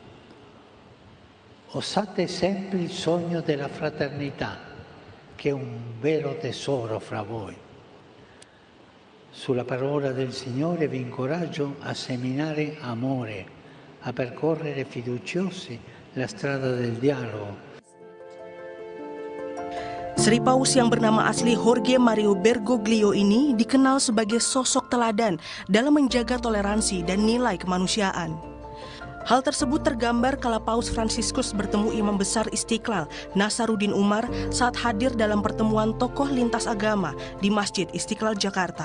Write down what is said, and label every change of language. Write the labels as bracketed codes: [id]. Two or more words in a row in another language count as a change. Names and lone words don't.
[it] Osate sempre il sogno della fraternità, che è un vero tesoro fra voi. Sulla parola del Signore vi incoraggio a seminare amore, a percorrere fiduciosi la strada del dialogo. [id] Sri Paus yang bernama asli Jorge Mario Bergoglio ini dikenal sebagai sosok teladan dalam menjaga toleransi dan nilai kemanusiaan. Hal tersebut tergambar kala Paus Fransiskus bertemu Imam Besar Istiqlal, Nasaruddin Umar, saat hadir dalam pertemuan tokoh lintas agama di Masjid Istiqlal Jakarta.